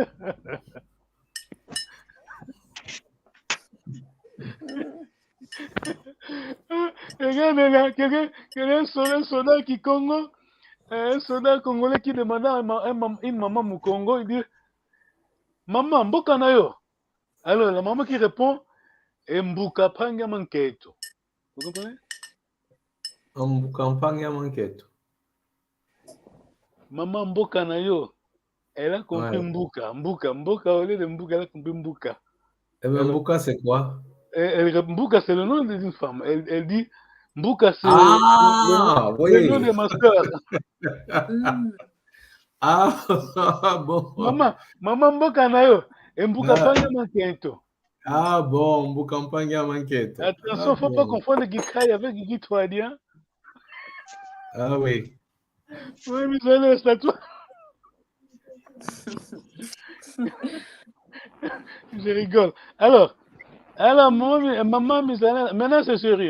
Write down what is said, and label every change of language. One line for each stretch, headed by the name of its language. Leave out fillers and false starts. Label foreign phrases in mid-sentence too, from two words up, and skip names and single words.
French: Quelqu'un un soldat qui Congo, un soldat congolais qui demande à une maman au Congo, il dit maman,
Lingala: mboka na yo.
French: Alors la maman qui répond
Lingala: mbuka panga manketo.
French: Vous comprenez?
Lingala: Mbuka panga manketo.
French: Maman
Lingala: mboka na yo.
French: Elle a compris mbuka au lieu de mbuka, elle a compris mbuka. Et mbuka c'est quoi? Mbuka, c'est le nom d'une femme. Elle dit Mbuka, c'est le nom de ma soeur. Bon. Maman
Lingala: Mbuka nayo. Et Mbuka panga manketo. Bon, Mbuka panga manketo.
French: Attention, il ne faut pas confondre Gikai avec Gigi Touadien. Ah oui. Oui, mais c'est à toi. Je rigole. Alors, maman, maintenant c'est sérieux.